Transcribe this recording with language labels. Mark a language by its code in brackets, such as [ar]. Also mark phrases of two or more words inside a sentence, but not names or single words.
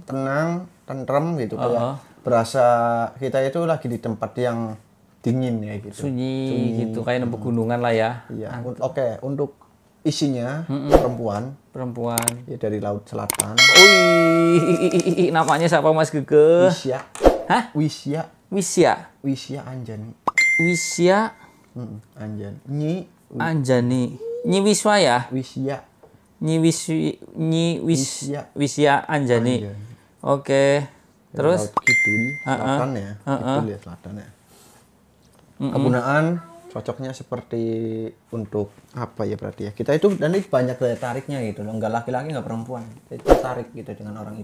[id] Tenang, tentrem gitu kayak berasa kita itu lagi di tempat yang dingin ya gitu. Sunyi gitu, kayak nemu gunungan lah ya. Iya. Oke, untuk isinya perempuan ya dari Laut Selatan. Wih, namanya siapa Mas Gege? Wisya. Hah? Wisya. Wisya. Anjani. Wisya Anjani. Anjani. Nyi Wiswa ya? Wisya. Wisya Anjani. Oke. Terus Laut Kidul, selatan ya. Kidul ya, selatan ya. Kegunaan cocoknya seperti untuk apa ya berarti ya? Kita itu nanti banyak daya tariknya gitu loh. Enggak laki-laki enggak perempuan. Itu tertarik gitu dengan orang itu.